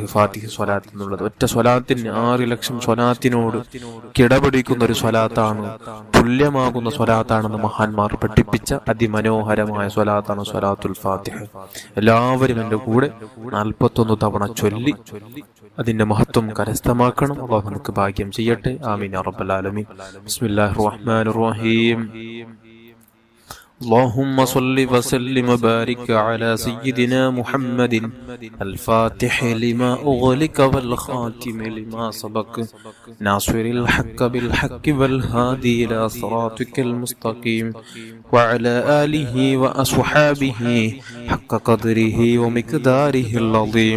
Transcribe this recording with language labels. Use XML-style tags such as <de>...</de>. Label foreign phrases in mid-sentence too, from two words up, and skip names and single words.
<ml>ഫാത്തിഹ് സ്വലാത്ത് എന്നുള്ളത് ഒറ്റ സ്വലാത്തിന് 6 ലക്ഷം സ്വലാത്തിനോട് കിടപിടിക്കുന്ന ഒരു സ്വലാത്താണ്, തുല്യമാകുന്ന സ്വലാത്താണെന്ന് മഹാന്മാർ പഠിപ്പിച്ച അതിമനോഹരമായ സ്വലാത്താണ് സ്വലാത്തുൽ ഫാത്തിഹ്. എല്ലാവരും എൻ്റെ കൂടെ 41 തവണ ചൊല്ലി അതിന്റെ മഹത്വം കരസ്ഥമാക്കണം. അല്ലാഹു നമുക്ക് ഭാഗ്യം ചെയ്യട്ടെ.</ml> <ar>آمين يا رب العالمين. بسم الله الرحمن الرحيم. اللهم صل وسلم وبارك على سيدنا محمد الفاتح لما أغلق والخاتم لما سبق ناصر الحق بالحق والهادي إلى صراطك المستقيم وعلى آله وأصحابه حق قدره ومقداره العظيم.</ar>